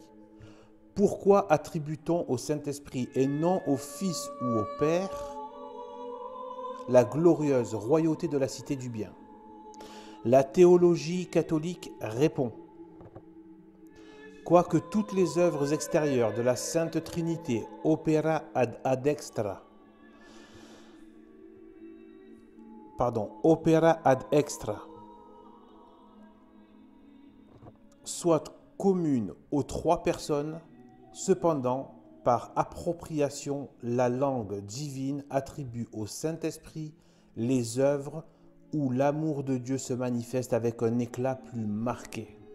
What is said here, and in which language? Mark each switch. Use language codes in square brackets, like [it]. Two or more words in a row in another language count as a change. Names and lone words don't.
[fr] Pourquoi attribue-t-on au Saint-Esprit et non au Fils ou au Père la glorieuse royauté de la cité du bien? La théologie catholique répond: quoique toutes les œuvres extérieures de la Sainte Trinité [la] opera ad extra [fr] soit commune aux trois personnes, cependant, par appropriation, la langue divine attribue au Saint-Esprit les œuvres où l'amour de Dieu se manifeste avec un éclat plus marqué.